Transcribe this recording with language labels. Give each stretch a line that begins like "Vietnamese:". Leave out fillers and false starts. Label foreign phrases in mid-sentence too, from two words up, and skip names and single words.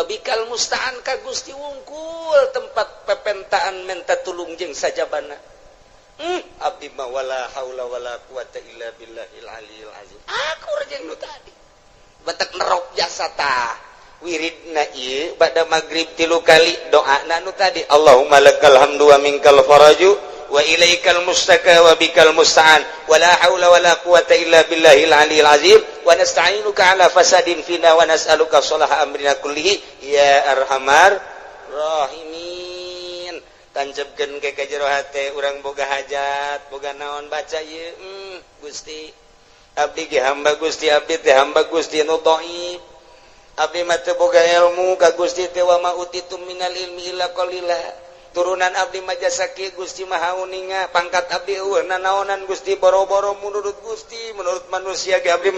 Arabic: بك المستعان
Sundanese: ka Gusti unggul tempat pepentaan menta tulung jeung sajabana abdi ma
Arabic: ولا حول ولا قوة إلا بالله العلي العظيم
Sundanese: akur jeung nu tadi batak nerok jasa tah wiridna ieu bada maghrib 3 kali doana nu tadi
Arabic: اللهم لك الحمد ومنك الفرج وإليك المشتكى وبك المستعان ولا حول ولا قوة إلا بالله العلي العظيم ونستعينك على فساد فينا ونسألك صلاح أمرنا كله يا أرحم الراحمين
Sundanese: tancapkeun ke jero hate urang boga hajat boga naon baca ieu Gusti abdi ge hamba Gusti abdi teh hamba Gusti nu dhaif abdi mah teu boga ilmu ka Gusti teh
Arabic: وما أوتيتم من العلم إلا قليلا
Sundanese: turunan abdi mah jasa kieu Gusti mah hauninga pangkat abdi eueuh nanaonan Gusti boro-boro menurut Gusti menurut manusia ge abdi mah